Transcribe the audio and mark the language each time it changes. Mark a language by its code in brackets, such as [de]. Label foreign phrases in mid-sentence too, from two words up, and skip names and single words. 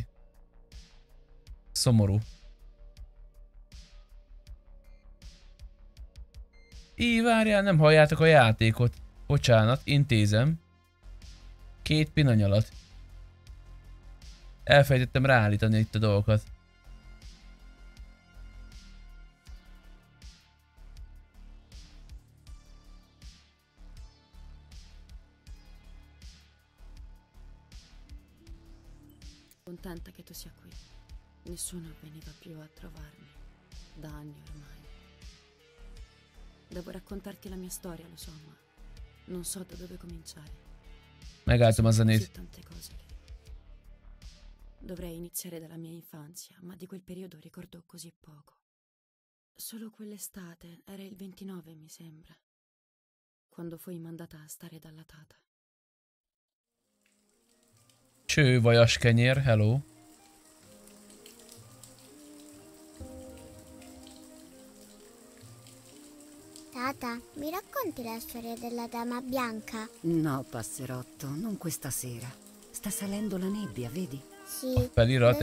[hu] Szomorú. Így várjál, nem halljátok a játékot. Bocsánat, intézem. 2 pillanat alatt. Elfelejtettem ráállítani itt a dolgokat. [it] Contenta che tu sia qui. Nessuno veniva più a trovarmi da anni ormai. Devo raccontarti la mia storia, lo so, ma non so da dove cominciare. [hu] Megálltam a zenét. [it] Tante cose che... Dovrei iniziare dalla mia infanzia, ma di quel periodo ricordo così poco. Solo quell'estate, era il 29 mi sembra, quando fui mandata a stare dalla tata. [hu] Cső, vajas kenyér, hello. [it] Tata, mi racconti la storia della dama bianca? No, passerotto, non questa sera. Sta salendo la nebbia, vedi? Sì, [hu] Felirat